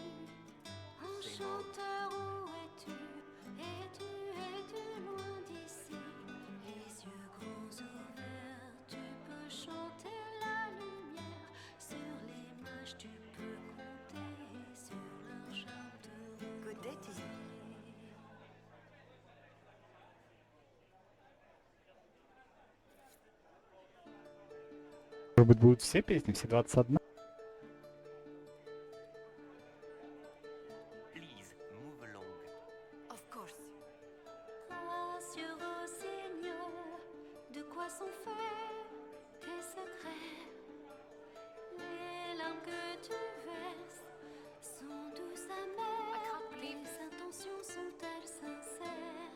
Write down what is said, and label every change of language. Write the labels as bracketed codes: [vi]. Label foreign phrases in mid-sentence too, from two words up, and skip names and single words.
[fr] Enchanteur, où es-tu? Es-tu loin d'ici? Les yeux grands ouverts, tu peux chanter la lumière. Sur les mages, tu peux compter. Sur leur charme te reposer. [ru] Может быть, будут все песни, все 21? [en] Please, move along. Of course. [fr] Rassure au Seigneur, de quoi sont faits tes secrets. Les larmes que tu verses sont douces amères. Tes intentions sont-elles sincères?